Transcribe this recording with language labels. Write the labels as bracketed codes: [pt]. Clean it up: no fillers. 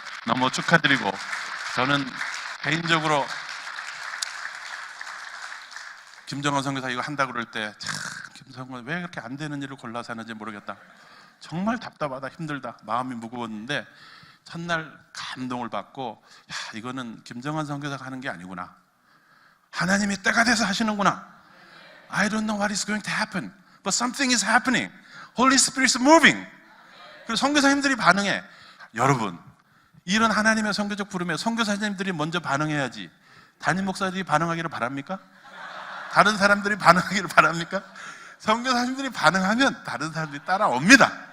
[ko] 너무 축하드리고 저는 개인적으로 김정환 선교사 이거 한다 그럴 때 참 김정환 왜 그렇게 안 되는 일을 골라서 하는지 모르겠다. 정말 답답하다, 힘들다, 마음이 무거웠는데 첫날 감동을 받고, 야, 이거는 김정환 선교사가 하는 게 아니구나. 하나님이 때가 돼서 하시는구나. [en] I don't know what is going to happen, but something is happening. Holy Spirit is moving. [ko] 그리고 선교사님들이 반응해. 여러분, 이런 하나님의 선교적 부름에 선교사님들이 먼저 반응해야지 담임 목사들이 반응하기를 바랍니까? 다른 사람들이 반응하기를 바랍니까? 선교사님들이 반응하면 다른 사람들이 따라옵니다.